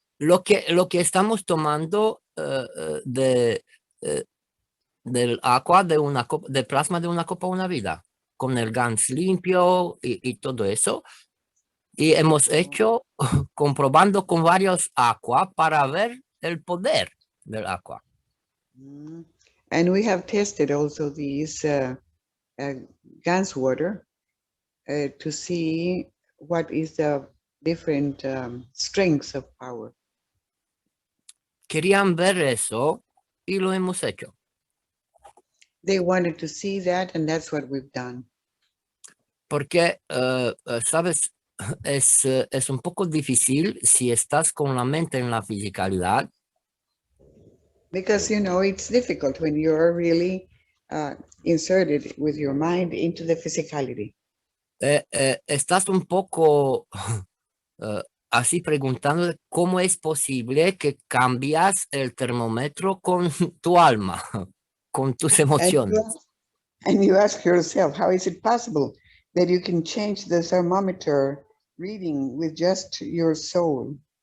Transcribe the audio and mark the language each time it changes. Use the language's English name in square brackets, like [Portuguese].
[Spanish] Lo que estamos tomando del agua de plasma de una copa una vida, con el GANS limpio y todo eso. Y hemos hecho comprobando con varios agua para ver el poder del agua. [English] And we have tested also these GANS water to see what is the different strengths of power. [Spanish] Querían ver eso y lo hemos hecho. [English] They wanted to see that, and that's what we've done. [Spanish] Porque, sabes, es un poco difícil si estás con la mente en la fisicalidad. [English] Because, you know, it's difficult when you're really inserted with your mind into the physicality. [Spanish] Estás un poco así preguntando cómo es posible que cambias el termómetro con tu alma, con tus emociones. [English] And you ask yourself, how is it possible that you can change the thermometer reading with just your soul?